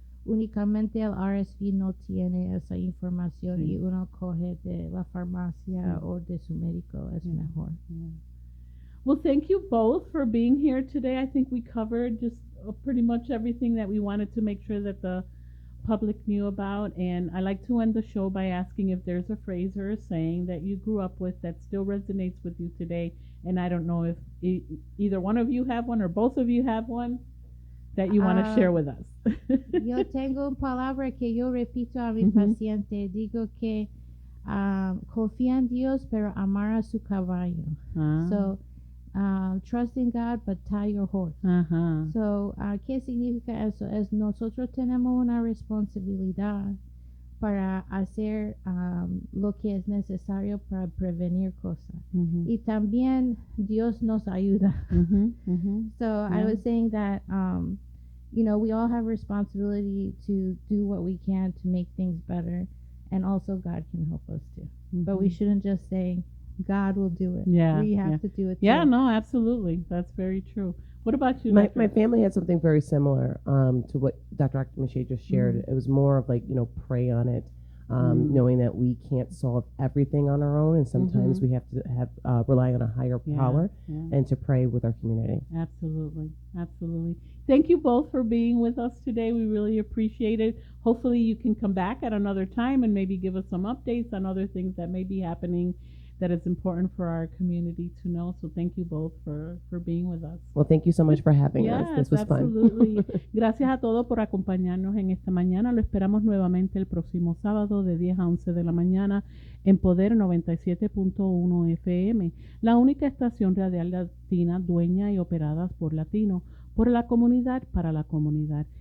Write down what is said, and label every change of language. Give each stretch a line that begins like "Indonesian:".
Spanish: Únicamente el RSV no tiene esa información, y uno coge de la farmacia o de su médico, es mejor.
English: Well, thank you both for being here today. I think we covered just pretty much everything that we wanted to make sure that the public knew about. And I like to end the show by asking if there's a phrase or a saying that you grew up with that still resonates with you today. And I don't know if either one of you have one or both of you have one that you want to share with us.
Spanish: Yo tengo una palabra que yo repito a mi paciente. Digo que confía en Dios, pero amar a su caballo.
English: So, trust in God, but tie your horse.
Spanish: So, ¿qué significa eso? Es nosotros tenemos una responsabilidad para hacer lo que es necesario para prevenir cosas. Y también Dios nos ayuda.
English: So, I was saying that, we all have responsibility to do what we can to make things better, and also God can help us too. But we shouldn't just say, God will do it. Yeah, we have to do it. Yeah, too. no, absolutely. That's very true. What about you? My family had something very similar to what Dr. Akmache just shared. It was more of like, pray on it, knowing that we can't solve everything on our own, and sometimes we have to rely on a higher power and to pray with our community. Absolutely, absolutely. Thank you both for being with us today. We really appreciate it. Hopefully you can come back at another time and maybe give us some updates on other things that may be happening that is important for our community to know. So thank you both for being with us. Well, thank you so much for having us. This was absolutely. fun.
Spanish: Gracias a todos por acompañarnos en esta mañana. Lo esperamos nuevamente el próximo sábado de 10 a 11 de la mañana en Poder 97.1 FM, la única estación radial latina dueña y operada por latinos, por la comunidad, para la comunidad.